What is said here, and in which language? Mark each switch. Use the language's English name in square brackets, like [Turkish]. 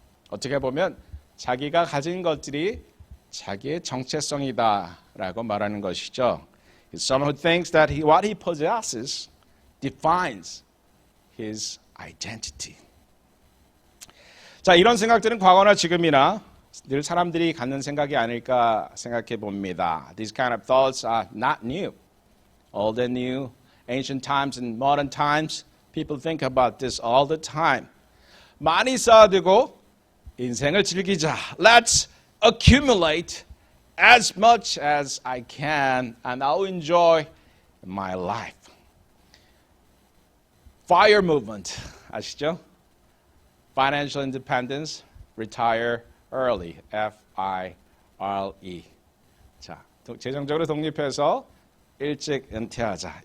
[Korean] 어떻게 보면 자기가 가진 것들이 자기의 정체성이다라고 말하는 것이죠. [English] He's someone who thinks that what he possesses defines his identity. [Korean] 자, 이런 생각들은 과거나 지금이나 늘 사람들이 갖는 생각이 아닐까 생각해 봅니다. [English] These kind of thoughts are not new. Old and new, ancient times and modern times, people think about this all the time. [Korean] 많이 쌓아두고 인생을 즐기자. [English] Let's accumulate as much as I can and I'll enjoy my life. [Korean] FIRE movement, 아시죠? [English] Financial independence, retire early, F-I-R-E. [Korean] 자, 재정적으로 독립해서 일찍 은퇴하자.